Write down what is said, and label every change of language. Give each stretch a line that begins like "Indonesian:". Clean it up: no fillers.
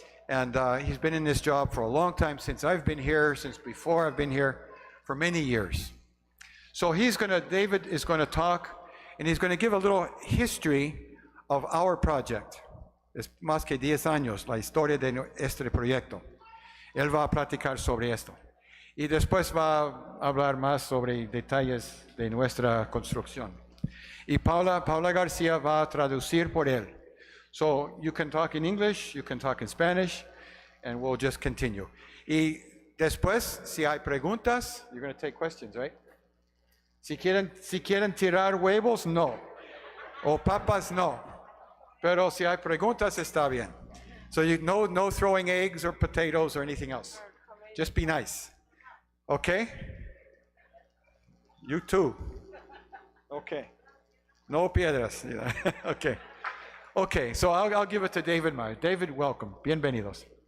English: And he's been in this job for a long time, since I've been here, since before I've been here, for many years. So David is going to talk, and he's going to give a little history of our project.
Spanish: Es más que 10 años la historia de este proyecto. Él va a platicar sobre esto. Y después va a hablar más sobre detalles de nuestra construcción. Y Paula García va a traducir por él.
English: So you can talk in English, you can talk in Spanish, and we'll just continue.
Spanish: Y después, si hay preguntas,
English: you're going to take questions, right?
Spanish: Si quieren tirar huevos, no. O papas, no. Pero si hay preguntas, está bien.
English: So no throwing eggs or potatoes or anything else. Just be nice. Okay? You too. Okay.
Spanish: No piedras.
English: Okay. Okay, so I'll give it to David Meyer. David, welcome.
Spanish: Bienvenidos.